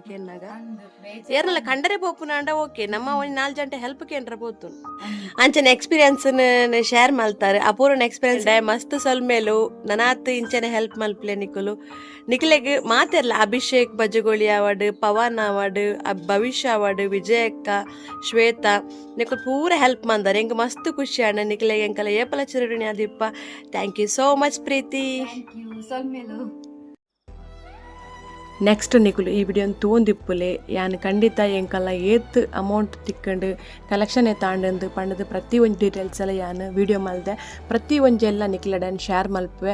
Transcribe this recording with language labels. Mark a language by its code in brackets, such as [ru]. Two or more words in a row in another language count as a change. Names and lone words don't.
[tcy] ಕೇನ್ನಾಗ ಏರ್ನಲ್ಲ ಕಂಡರೆ ಪೋಪುನಾಂಡ ಓಕೆ ನಮ್ಮ ಒಂದ್ 4 ಗಂಟೆ ಹೆಲ್ಪ್ ಕೇಂದ್ರ ಪೋತು ಅಂಚನೆ [en] experience share [tcy] ಮಲ್ತಾರೆ ಅಪೂರ್ವನ ಎಕ್ಸ್ಪೀರಿಯನ್ಸ್ ಮಸ್ತ್ ಸೊಲ್ ಸೊಲ್ಮೇಲು ನನಾತ್ ಇಂಚನೆ ಹೆಲ್ಪ್ ಮಲ್ಪ್ಲೆ ನಿಕುಲು ನಿಖಿಲೆಗ್ ಮಾತೆರ್ಲ ಅಭಿಷೇಕ್ ಬಜಗೋಳಿ ಅವಾರ್ಡ್ ಪವನ್ ಅವಾರ್ಡ್ ಭವಿಷ್ಯ ಅವಾರ್ಡ್ ವಿಜಯಕ್ಕ ಶ್ವೇತಾ ನಿಕುಲು ಪೂರ ಹೆಲ್ಪ್ ಮಂದಾರೆ ಎಂಕ್ ಮಸ್ತ್ ಖುಷಿ ಆಂಡ ನಿಖಿಲೆಗ್ ಎಂಕಲ ಏಪಲ ಚಿರಋಣಿ ಆದಿಪ್ಪ. [en] thank you so much ಪ್ರೀತಿ. thank you ಸೊಲ್ಮೇಲು. [tcy] ನೆಕ್ಸ್ಟ್ ನಿಕುಲು ಈ ವಿಡಿಯೋನ ತೋಂದಿಪ್ಪುಲೆ ಯಾನ್ ಖಂಡಿತ ಎಂಕಲ್ಲ ಏತ್ ಅಮೌಂಟ್ ತಿಕ್ಕಂಡು ಕಲೆಕ್ಷನ್ ತಾಂಡು ಪಂಡದು ಪ್ರತಿ ಒಂದು ಡೀಟೇಲ್ಸ್ ಎಲ್ಲ ಯಾನ್ ವಿಡಿಯೋ ಮಲ್ದೆ ಪ್ರತಿ ಒಂಜೆಲ್ಲ ನಿಕ್ಲಡನ್ ಶೇರ್ ಮಲ್ಪುವೆ.